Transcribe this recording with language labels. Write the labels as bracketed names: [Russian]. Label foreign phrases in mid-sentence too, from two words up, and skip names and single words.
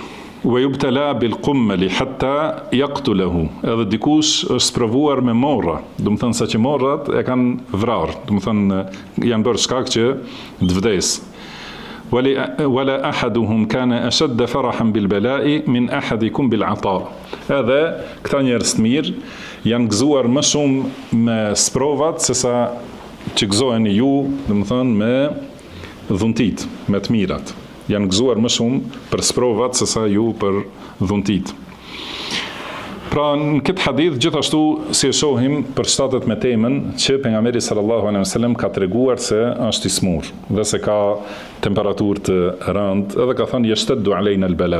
[Arabic] ويبتلى بالقمل حتى يقتله. [Albanian] Edhe dikush është sprovuar me morra, do të thënë sa që morrat e kanë vrarë, do të thënë janë bërë shkak që të vdes. [Arabic] ولأحدهم كان أشد فرحا بالبلاء من أحدكم بالعطاء. [Albanian] Edhe këta njerëz të mirë janë gëzuar më shumë me sprovat sesa që gëzoheni ju, do të thënë me dhuntit, me të mirat. Janë gëzuar më shumë për sprovat sesa ju për dhuntit. Pra në këtë hadith gjithashtu si e shohim përshtatet me temën që pejgamberi [Arabic] صلى الله عليه وسلم [Albanian] ka treguar se është I smur dhe se ka temperaturë të rëndë, edhe ka thënë [Arabic] يشتد علينا البلاء.